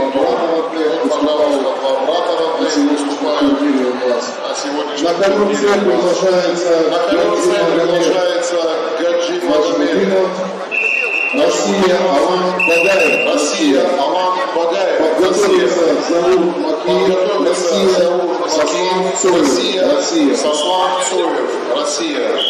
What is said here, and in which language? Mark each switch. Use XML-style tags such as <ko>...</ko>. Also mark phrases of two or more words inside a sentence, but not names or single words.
<ru>Вот, пожалуйста, два брата родных выступают на сегодняшнем турнире. На ковре продолжается Гаджи Мадамедов. Россия, Алан Багаев. Россия, Алан Багаев. Подготовился Заур Макеев. Россия, Сослан Цоев. Россия.</ru>